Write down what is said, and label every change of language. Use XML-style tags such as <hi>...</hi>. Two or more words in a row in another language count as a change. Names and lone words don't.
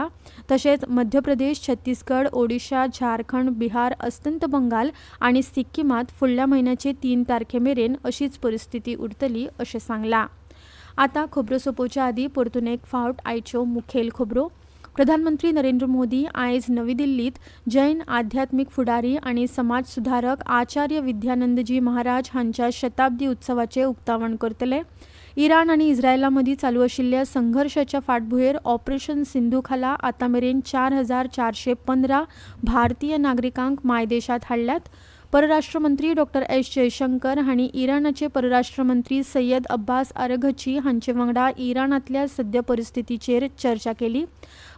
<kok>तशेंच मध्य प्रदेश, छत्तीसगड, ओडिशा, झारखंड, बिहार, अस्तंत बंगाल आनी सिक्कीमात फुडल्या म्हयन्याचे 3 तारखेमेरेन अशीच परिस्थिती उरतली अशें सांगलां. आतां खबरो सोंपोवच्या आदीं परतून एक फावट आयच्यो मुखेल खबरो. प्रधानमंत्री नरेंद्र मोदी आयज नवी दिल्लीत जैन आध्यात्मिक फुडारी आनी समाज सुधारक आचार्य विद्यानंदजी महाराज हांच्या शताब्दी उत्सवाचे उक्तावण करतले. इराण आनी इस्रायला मदीं चालू आशिल्ल्या संघर्शाच्या फाटभुंयेर ऑपरेशन सिंधू खाला आतांमेरेन 4,415 भारतीय नागरिकांक मायदेशांत हाडल्यात. परराष्ट्र मंत्री डॉ. एस जयशंकर हांणी इराणाचे परराष्ट्र मंत्री सय्यद अब्बास अरघची हांचे वांगडा इराणांतल्या सद्य परिस्थितीचेर चर्चा केली.</kok>